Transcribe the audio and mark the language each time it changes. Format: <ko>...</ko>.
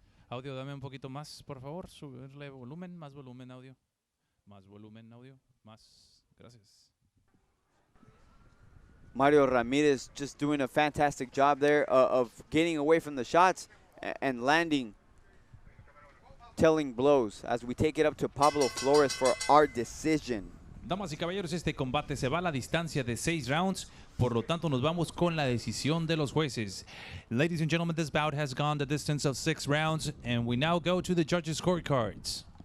<es>Audio, dame un poquito más, por favor. Subirle volumen, más volumen, audio. Más volumen, audio. Más. Gracias.</es> <en>Mario Ramirez just doing a fantastic job there of getting away from the shots and landing telling blows as we take it up to Pablo Flores for our decision.</en> <es>Damas y caballeros, este combate se va a la distancia de 6 rounds. Por lo tanto, nos vamos con la decisión de los jueces.</es> <en>Ladies and gentlemen, this bout has gone the distance of 6 rounds, and we now go to the judges' scorecards.</en>